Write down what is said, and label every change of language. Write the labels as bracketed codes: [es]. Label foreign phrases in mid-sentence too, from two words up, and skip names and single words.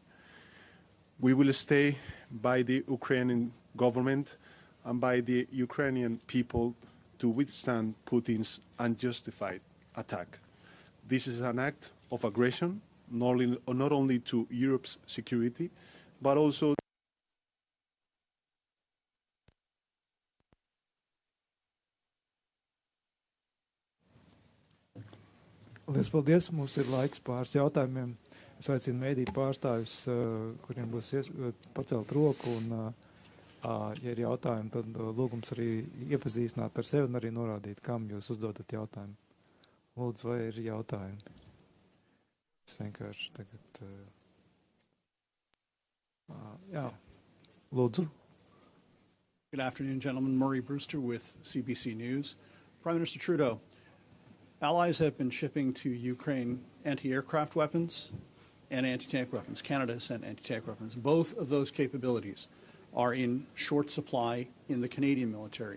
[en] We will stay by the Ukrainian government and by the Ukrainian people to withstand Putin's unjustified attack. This is an act of aggression, not only to Europe's security, but also [lv] Paldies. Mums ir laiks pāris jautājumiem. Es aicinu mēdīju pārstāvjus, kuriem būs pacelt roku, un, ja ir jautājumi, tad lūgums arī iepazīstināt ar sevi un arī norādīt, kam jūs uzdodat jautājumu. Lūdzu, vai ir jautājumi? Es vienkārši tagad... jā, lūdzu. [en] Good afternoon, gentlemen. Murray Brewster with CBC News. Prime Minister Trudeau, allies have been shipping to Ukraine anti-aircraft weapons and anti-tank weapons. Canada has sent anti-tank weapons. Both of those capabilities are in short supply in the Canadian military.